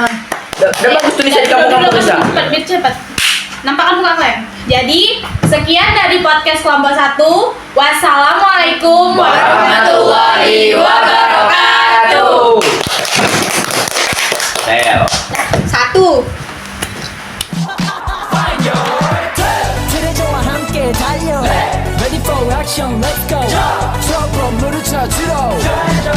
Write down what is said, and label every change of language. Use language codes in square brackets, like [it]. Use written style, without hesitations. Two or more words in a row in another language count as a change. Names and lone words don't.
[id] Udah bagus tuh bisa di kampung-kampung bisa. Cepat, biar cepat. Nampakkan muka kalian. Jadi, sekian dari podcast kelompok 1. [ar] والسلام عليكم ورحمة الله وبركاته. Sel. 1. [ko] 트레저와 함께 달려 [en] Ready for action, let's go [ko] 트러블 물을 쳐주러